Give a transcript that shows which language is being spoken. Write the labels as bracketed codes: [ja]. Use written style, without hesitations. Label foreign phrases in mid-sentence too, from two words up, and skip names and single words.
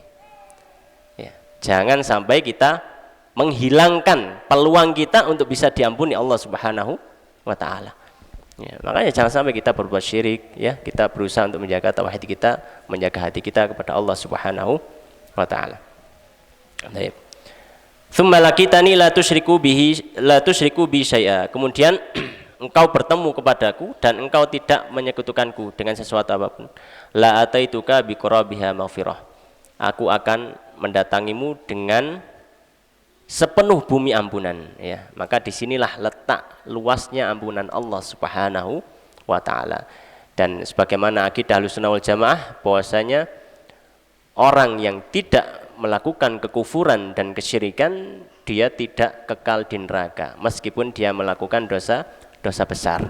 [id] Jangan sampai kita menghilangkan peluang kita untuk bisa diampuni Allah [ar] سبحانه وتعالى. [id] Ya, makanya jangan sampai kita berbuat syirik, ya. Kita berusaha untuk menjaga tauhid kita, menjaga hati kita kepada Allah [ar] سبحانه وتعالى. [id] Baik. [ar] ثم لقيتني لا تشرك بي شيئا. [id] Kemudian engkau bertemu kepadaku dan engkau tidak menyekutukanku dengan sesuatu apapun. [ar] لأتيتك بقرابها مغفرة. [id] Aku akan mendatangimu dengan sepenuh bumi ampunan, ya. Maka disinilah letak luasnya ampunan Allah [ar] سبحانه وتعالى. [id] Dan sebagaimana akidah [ar] أهل السنة والجماعة, [id] bahwasanya orang yang tidak melakukan kekufuran dan kesyirikan, dia tidak kekal di neraka meskipun dia melakukan dosa besar.